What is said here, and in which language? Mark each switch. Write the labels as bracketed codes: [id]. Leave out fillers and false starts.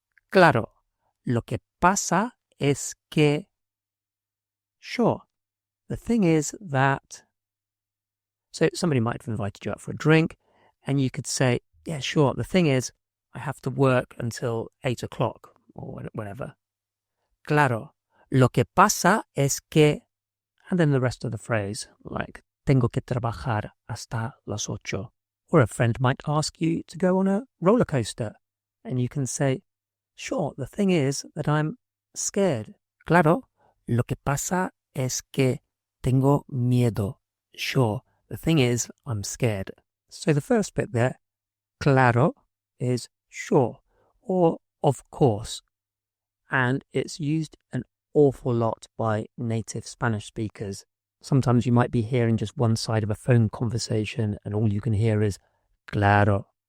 [es] Claro, lo que pasa es que... [en] Sure, the thing is that... So somebody might have invited you out for a drink, and you could say, yeah, sure, the thing is, I have to work until 8 o'clock, or whatever. [es] Claro, lo que pasa es que... [en] And then the rest of the phrase, like, [es] tengo que trabajar hasta las 8. [en] Or a friend might ask you to go on a roller coaster, and you can say, sure, the thing is that I'm scared. [es] Claro, lo que pasa es que tengo miedo. [en] Sure, the thing is I'm scared. So the first bit there, claro, is sure, or of course. And it's used an awful lot by native Spanish speakers. Sometimes you might be hearing just one side of a phone conversation and all you can hear is claro.